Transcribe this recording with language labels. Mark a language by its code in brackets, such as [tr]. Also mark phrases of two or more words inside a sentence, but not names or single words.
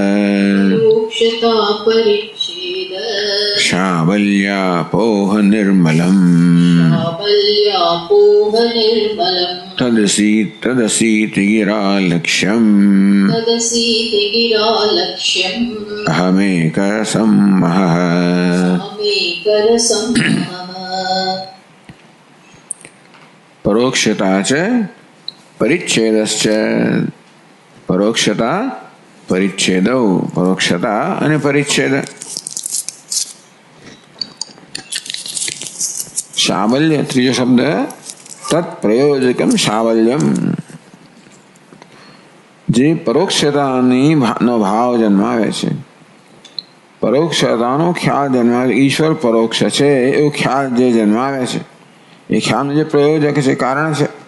[sa] शाबल्यापोह निर्मलम् तदसीति गिरालक्ष्यम् अहमेकरसं महः। परोक्षता च परिच्छेदश्च। परोक्षता परिच्छेदौ परोक्षता અને પરિચ્છેદ. [gu] શાબલ્ય ત્રીજો શબ્દ [sa] તત્પ્રયોજકમ શાબલ્યમ. [gu] જે પરોક્ષતાની નો ભાવ જન્માવે છે, પરોક્ષતાનો ખ્યાલ જન્માવે, ઈશ્વર પરોક્ષ છે એવો ખ્યાલ જે જન્માવે છે, એ ખ્યાલનું જે પ્રયોજક છે, કારણ છે.